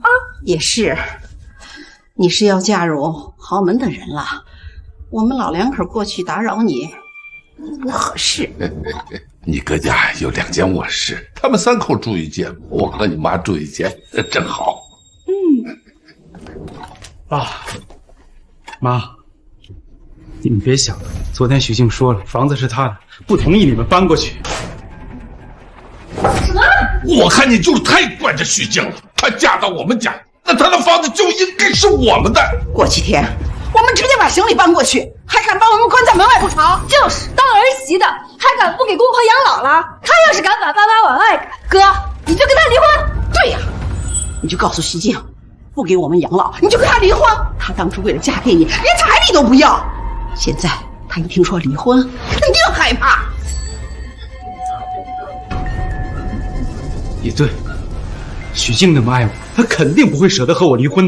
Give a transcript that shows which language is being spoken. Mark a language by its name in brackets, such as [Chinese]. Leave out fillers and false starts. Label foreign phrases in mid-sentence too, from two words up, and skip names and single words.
[Chinese] 也是，你是要嫁入豪門的人了，我們老兩口過去打擾你不合適。你哥家有2間臥室，他們3口住1間，我和你媽住1間，真好。爸媽，你們別想了，昨天徐靜說了，房子是她的，不同意你們搬過去。什麼？我看你就是太慣着徐靜了，她嫁到我們家，那她的房子就應該是我們的。過幾天我們直接把行李搬過去，還敢把我們關在門外不成？就是當兒媳的還敢不給公婆養老了？他要是敢把爸媽往外趕，哥你就跟他離婚。對呀，你就告訴徐靜，不給我們養老，你就跟他離婚。他當初為了嫁給你，連彩禮都不要，現在他一聽說離婚，肯定害怕。也對，許靜那麼愛我，她肯定不會捨得和我離婚的。